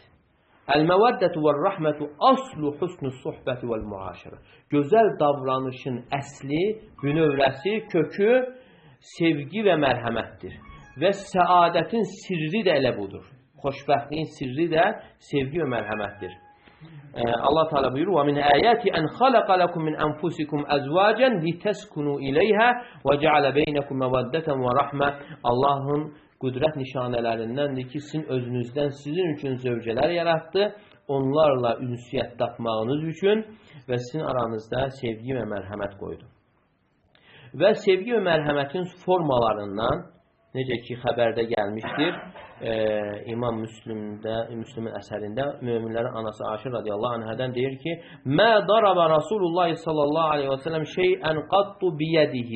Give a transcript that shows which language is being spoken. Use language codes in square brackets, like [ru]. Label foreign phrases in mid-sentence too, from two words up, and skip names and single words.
[ar] المودة والرحمة أصل حسن الصحبة والمعاشرة. [az] Gözəl davranışın əsli, bünövrəsi, kökü sevgi və mərhəmətdir. Və səadətin sirri də elə budur. Xoşbəxtliyin sirri də sevgi və mərhəmətdir. [ar] Allah Teala buyurur: "ومن آياته أن خلق لكم من أنفسكم أزواجا لتسكنوا إليها وجعل بينكم مودة ورحمة." [az] Allahın qüdrət nişanələrindəndir ki, sizin özünüzdən sizin üçün zövcələr yaratdı, onlarla ünsiyyət tapmağınız üçün və sizin aranızda sevgi və mərhəmət qoydu. Və sevgi və mərhəmətin formalarından necə ki xəbərdə gəlmişdir, İmam Müslümin əsərində möminlərin anası Aşir radiyallahu anhadan deyir ki, [ar] "ما ضرب رسول الله صلى الله عليه وسلم شيئا قط بيده."